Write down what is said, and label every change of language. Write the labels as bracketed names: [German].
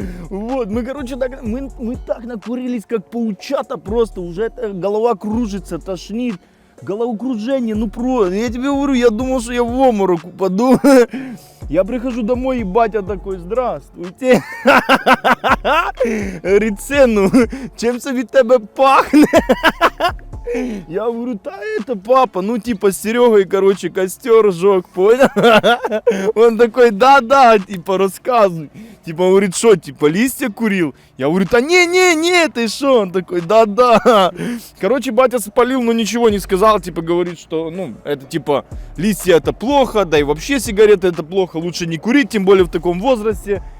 [Russian] Вот, мы, короче, мы так накурились, как паучата просто, уже голова кружится, тошнит, головокружение, ну просто, я тебе говорю, я думал, что я в обморок упаду. Я прихожу домой, и батя такой: здравствуйте. [Ukrainian] Говорит: сину, чим-то від тебе пахне? [Russian] Я говорю: да это папа, ну типа с Серегой, короче, костер жег, понял? Он такой: да, типа рассказывай. Типа говорит: что, типа листья курил? Я говорю: да не, ты что? Он такой: да. Короче, батя спалил, но ничего не сказал, типа говорит, что, ну, это типа листья это плохо, да и вообще сигареты это плохо, лучше не курить, тем более в таком возрасте.